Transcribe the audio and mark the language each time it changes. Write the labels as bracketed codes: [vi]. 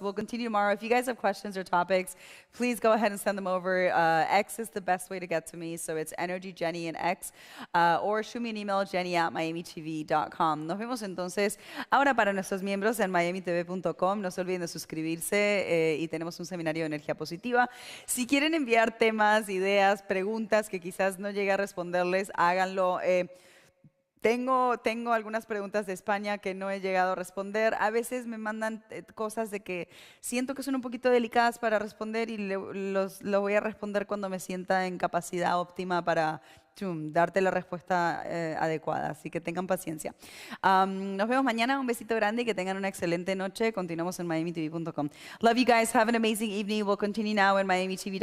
[en] We'll continue tomorrow. If you guys have questions or topics, please go ahead and send them over. X is the best way to get to me, so it's Energy Jenny and X. Or shoot me an email, jenny@miamitv.com. [es] Nos vemos entonces ahora para nuestros miembros en miamitv.com. No se olviden de suscribirse y tenemos un seminario de energía positiva. Si quieren enviar temas, ideas, preguntas que quizás no llegue a responderles, háganlo. Tengo algunas preguntas de España que no he llegado a responder. A veces me mandan cosas de que siento que son un poquito delicadas para responder y lo voy a responder cuando me sienta en capacidad óptima para darte la respuesta adecuada. Así que tengan paciencia. Nos vemos mañana. Un besito grande y que tengan una excelente noche. Continuamos en miamitv.com. [en] Love you guys. Have an amazing evening. We'll continue now in miamitv.com with a positive energy seminar. Don't forget to subscribe and have an amazing night.